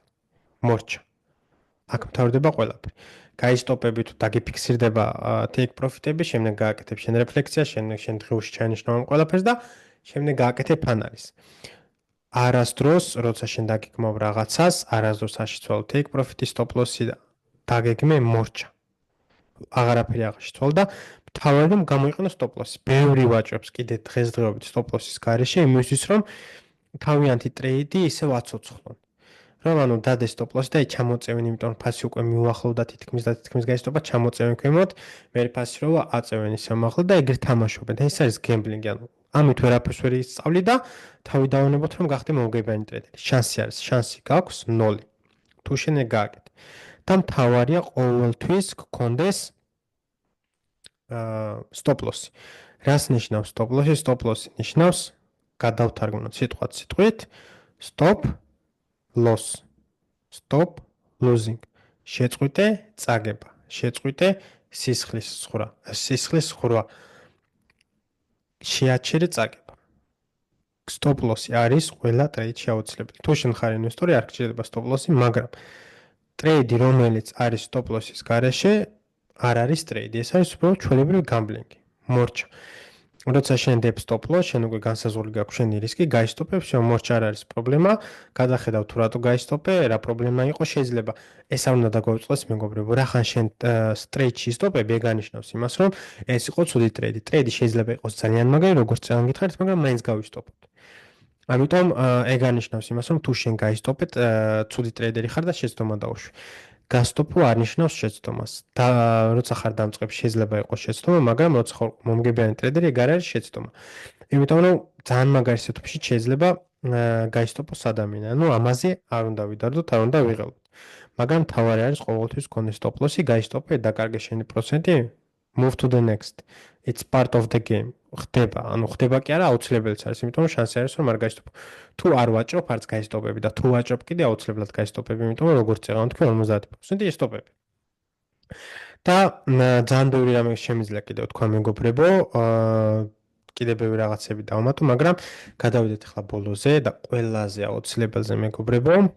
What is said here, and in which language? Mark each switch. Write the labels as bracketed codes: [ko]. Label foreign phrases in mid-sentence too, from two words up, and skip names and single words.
[ka] მორჩა. აქ მთავრდება ყველაფერი. გაისტოპები თუ დაგიფიქსირდება [en] take profit- [ka] ები, შემდეგ გააკეთებ შენ რეფლექსია, შენ დღეში ჩაინიშნავ ამ ყველაფერს და შემდეგ გააკეთებ ანალიზს. არასდროს, როცა შენ დაგიგმავ რაღაცას, არასდროს არ შეცვალო [en] take profit- [ka] ი, [en] stop loss- [ka] ი და დაგეგმე მორჩა. აღარაფერი აღარ შეცვალა და თავად რომ გამოიყენო [en] stop loss- [ka] ი. ბევრი ვაჭრობს კიდე დღესდღეობით [en] stop loss- [ka] ის გარეშე იმისთვის რომ თავიანთი ტრეიდი ისევ აცოცხლონ. რომ ანუ დადეს [en] stop loss- [ka] ი და ჩამოწევენ, იმიტომ რომ ფასი უკვე მიუახლოვდა თითქმის გაისტოპა, ჩამოწევენ ქვემოთ, მე ფასი როა აწევენ ისე მაღლა და ეგრე თამაშობენ. და ეს არის გემბლინგი, ანუ ამით ვერაფერს ვერ ისწავლი და თავი დავანებოთ რომ გახდე მომგებიანი ტრეიდერი. შანსი გაქვს 0. თუ შენ ეგ გააკეთე. და მთავარია ყოველთვის გქონდეს [en] stop loss- [ka] ი. რას ნიშნავს [en] stop loss- [ka] ი? [en] Stop loss- [ka] ი ნიშნავს გადავთარგმნოთ სიტყვად სიტყვით [en] stop loss. Stop losing. [ka] შეწყვიტე წაგება. შეწყვიტე სისხლის ხრა. შეაჩერე წაგება. [en] Stop loss- [ka] ი არის ყველა ტრეიდში აუცილებელი. თუ შენ ხარ ინვესტორი, არ გჭირდება [en] stop loss- [ka] ი, მაგრამ ტრეიდი, რომელიც არის [en] stop loss- [ka] ის გარეშე, არ არის ტრეიდი. ეს არის უბრალოდ ჩვეულებრივი გამბლინგი. მორჩა. როცა შენ დებ [en] stop loss, [ka] შენ უკვე განსაზღვრული გაქვს შენი რისკი, გაისტოპებ, შენ მორჩა არ არის პრობლემა, გადახედავ თუ რატო გაისტოპე, რა პრობლემა იყო, შეიძლება ეს არ უნდა დაგვეწყდეს მეგობრებო, რახან შენ straight-ში ისტოპები, ეგ ანიშნავს იმას, რომ ეს იყო ცუდი ტრეიდი. ტრეიდი შეიძლება იყოს ძალიან მაგარი, როგორც წელს გითხარით, მაგრამ მაინც გავისტოპოთ. ამიტომ ეგ ანიშნავს იმას, რომ თუ შენ გაისტოპეთ, ცუდი ტრეიდერი ხარ და შეცდომა დაუშვი. გასტოპო არ ნიშნავს შეცდომას. და როცა ხარ დამწყებ შეიძლება იყოს შეცდომა, მაგრამ როცა ხარ მომგებიანი ტრეიდერი, ეგ არ არის შეცდომა. იმიტომ რომ ძალიან მაგარი სიტყვაში შეიძლება გაისტოპოს ადამიანი. ანუ ამაზე არ უნდა ვიდარდოთ, არ უნდა ვიღელოთ. მაგრამ თავარი არის ყოველთვის გქონდეს [en] stop loss- [ka] ი, გაისტოპე, დაკარგე შენი პროცენტი, [en] move to the next. It's part of the game. [ka] ხდება კი არა, აუცილებელიც არის, იმიტომ რომ შანსი არის რომ არ გაისტოპო. თუ არ ვაჭრობ, არც გაისტოპები და თუ ვაჭრობ კიდე აუცილებლად გაისტოპები, იმიტომ რომ როგორც წეგავთ თქვენ 50% ისტოპები. და ძალიან ბევრი რამე შემიძლია კიდევ თქვა მეგობრებო, კიდე ბევრი რაღაცები დავმატო, მაგრამ გადავიდეთ ახლა ბოლოზე და ყველაზე აუცილებელზე მეგობრებო.